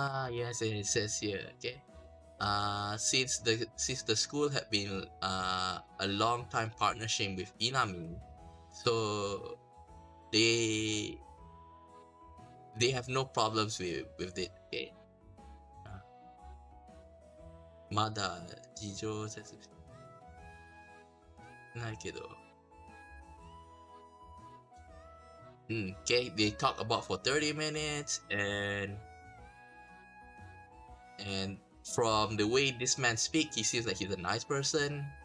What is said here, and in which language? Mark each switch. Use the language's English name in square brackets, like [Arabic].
[English] Yes, it says here. Okay. Since the school had been a long time partnership with Inami, so they have no problems with it. Okay. [Japanese] まだ事情説明ないけど。 [English] Okay, they talk about for 30 minutes, and from the way this man speaks, he seems like he's a nice person.